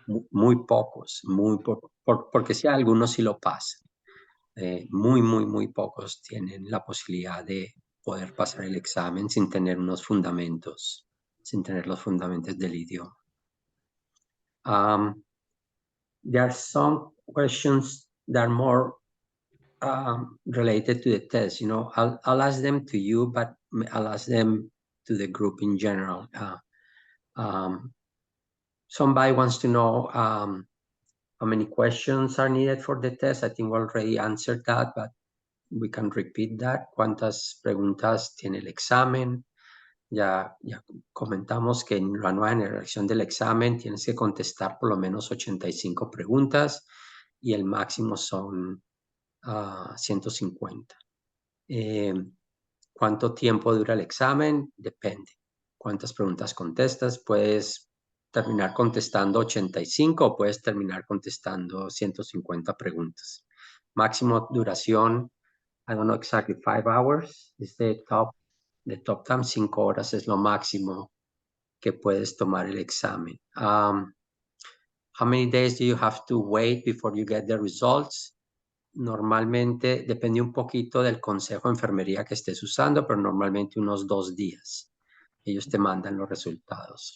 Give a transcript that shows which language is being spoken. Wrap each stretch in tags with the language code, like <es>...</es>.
<es>Muy pocos, porque si algunos sí lo pasan. Muy pocos tienen la posibilidad de poder pasar el examen sin tener los fundamentos del idioma.</es> <en>There are some questions that are more related to the test. I'll ask them to you, but I'll ask them to the group in general. somebody wants to know how many questions are needed for the test. I think we already answered that, but we can repeat that.</en> <es>¿Cuántas preguntas tiene el examen? Ya comentamos que en la nueva generación del examen tienes que contestar por lo menos 85 preguntas y el máximo son 150. ¿Cuánto tiempo dura el examen? Depende. ¿Cuántas preguntas contestas? Puedes terminar contestando 85 o puedes terminar contestando 150 preguntas. Máximo duración,</es> <en>I don't know exactly, 5 hours is the top time.</en> <es>5 horas es lo máximo que puedes tomar el examen.</es> <en>How many days do you have to wait before you get the results?</en> <es>Normalmente depende un poquito del consejo de enfermería que estés usando, pero normalmente unos 2 días. Ellos te mandan los resultados.</es>